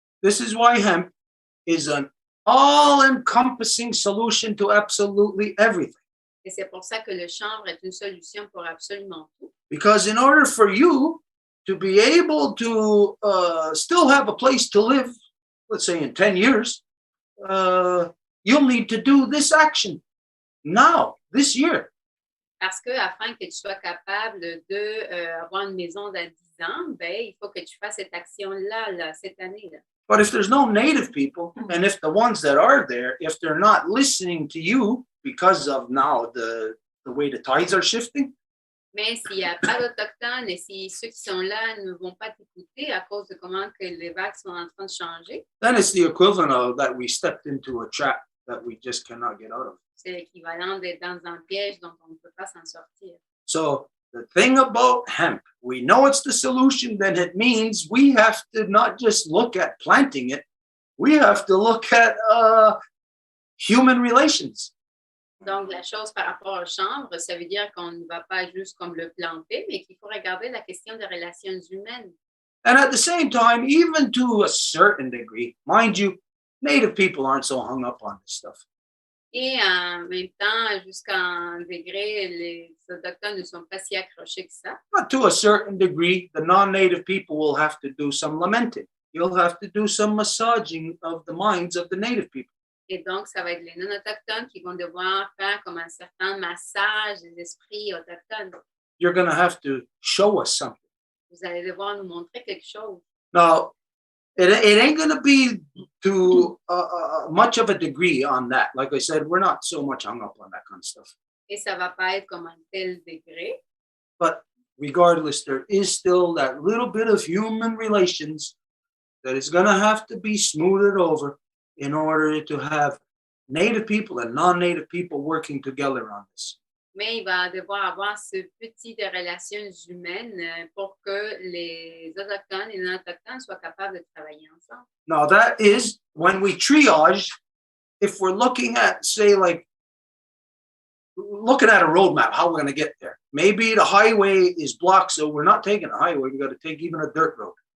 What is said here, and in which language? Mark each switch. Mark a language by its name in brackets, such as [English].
[English] This is why hemp is an all-encompassing solution to absolutely everything. [French] Et c'est pour ça que le chanvre est une solution pour absolument tout. [English] Because in order for you to be able to still have a place to live, let's say in 10 years, you'll need to do this action now, this year. [French] Parce que afin que tu sois capable de avoir une maison dans 10 ans, ben, il faut que tu fasses cette action-là, là, cette année-là. [English] But if there's no native people, and if the ones that are there, if they're not listening to you because of now the way the tides are shifting, [French] Mais s'il n'y a pas d'Autochtones et si ceux qui sont là ne vont pas t'écouter à cause de comment que les vagues sont en train de changer, [English] then it's the equivalent of that we stepped into a trap that we just cannot get out of. [French] c'est l'équivalent d'être dans un piège dont on ne peut pas s'en sortir. [English] So the thing about hemp, we know it's the solution, then it means we have to not just look at planting it, we have to look at human relations. [French] Donc, la chose par rapport au chanvre, ça veut dire qu'on ne va pas juste comme le planter, mais qu'il faut regarder la question des relations humaines. [English] And at the same time, even to a certain degree, mind you, native people aren't so hung up on this stuff. [French] Et en même temps, jusqu'à un degré, les autochtones ne sont pas si accrochés que ça. [English] But to a certain degree, the non-native people will have to do some lamenting. You'll have to do some massaging of the minds of the native people. [French] Et donc, ça va être les non-autochtones qui vont devoir faire comme un certain massage des esprits autochtones. [English] You're going to have to show us something. [French] Vous allez devoir nous montrer quelque chose. [English] Now, it ain't going to be to much of a degree on that. Like I said, we're not so much hung up on that kind of stuff. [French] Et ça va pas être comme un tel degré. [English] But regardless, there is still that little bit of human relations that is going to have to be smoothed over in order to have native people and non-native people working together on this. [French] Mais il va devoir avoir ce petit de relations humaines pour que les autochtones et non-autochtones soient capables de travailler ensemble. [English] Now that is when we triage, if we're looking at, say, like, looking at a roadmap, how we're going to get there. Maybe the highway is blocked, so we're not taking a highway, we got to take even a dirt road.